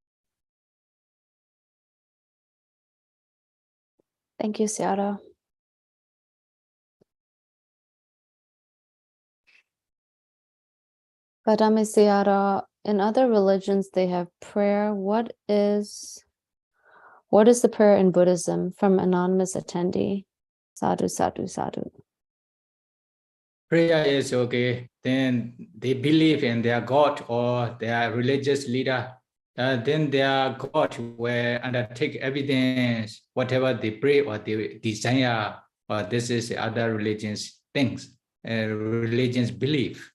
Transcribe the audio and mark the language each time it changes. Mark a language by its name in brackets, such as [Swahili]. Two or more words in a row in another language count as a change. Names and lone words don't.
[English] Thank you, Sayadaw. Vadami Sayadaw, in other religions they have prayer. What is the prayer in Buddhism? From anonymous attendee. [Pali] Sadhu, sadhu, sadhu. [English] Prayer is okay. Then they believe in their God or their religious leader. Then their God will undertake evidence, whatever they pray or they desire, or this is other religions things, religions belief.